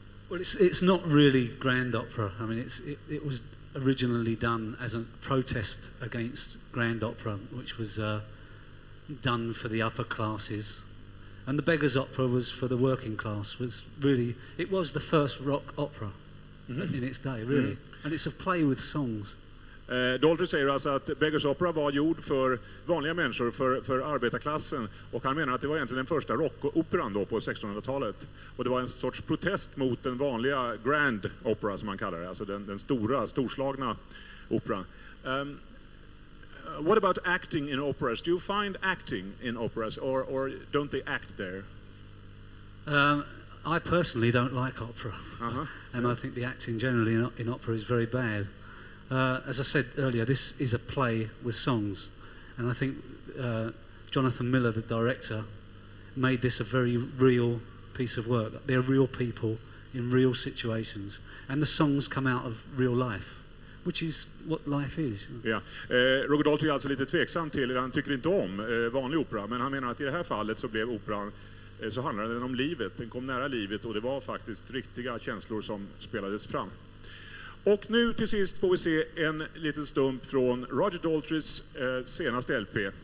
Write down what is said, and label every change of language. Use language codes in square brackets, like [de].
[en] Well, it's not really grand opera. I mean, it was originally done as a protest against grand opera, which was done for the upper classes, and the Beggar's Opera was for the working class. It was the first rock opera in its day, really, and it's a play with songs. [sv] Daltrey säger alltså att Beggar's Opera var gjord för vanliga människor, för arbetarklassen, och han menar att det var egentligen den första rockoperan då på 1600-talet, och det var en sorts protest mot den vanliga grand opera som man kallar det, alltså den storslagna operan. [en] What about acting in operas? Do you find acting in operas, or don't they act there? I personally don't like opera, and I think the acting generally in opera is very bad. As I said earlier, this is a play with songs, and I think Jonathan Miller, the director, made this a very real piece of work. They're real people in real situations, and the songs come out of real life, which is what life is. [sv] Ja. Roger Daltrey är alltså lite tveksam till, han tycker inte om vanlig opera, men han menar att i det här fallet så blev operan, så handlade den om livet, den kom nära livet, och det var faktiskt riktiga känslor som spelades fram. Och nu till sist får vi se en liten stump från Roger Daltreys senaste LP.